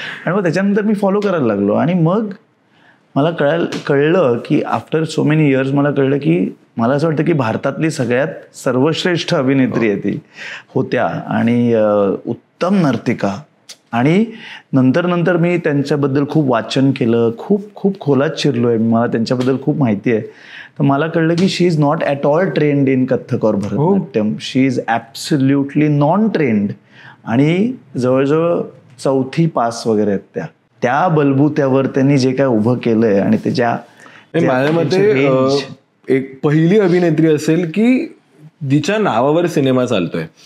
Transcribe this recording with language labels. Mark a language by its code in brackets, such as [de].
[mr] आणि मग त्याच्यानंतर मी फॉलो करायला लागलो. आणि मग मला कळलं की [en] after so many years [mr] मला कळलं की मला असं वाटतं की भारतातली सगळ्यात सर्वश्रेष्ठ अभिनेत्री आहे ती होत्या, आणि उत्तम नर्तिका. आणि नंतर मी त्यांच्याबद्दल खूप वाचन केलं, खूप खोलात शिरलोय, मला त्यांच्याबद्दल खूप माहिती आहे. तर मला कळलं की [en] She is not at all trained in Kathak और Bharatanatyam. She is absolutely non trained. [mr] आणि जवळजवळ 4थी पास वगैरे आहेत त्या बलबुत्यावर त्यांनी जे काय उभं केलंय. आणि त्याच्या माझ्या मते एक पहिली अभिनेत्री असेल की जिच्या नावावर सिनेमा चालतोय.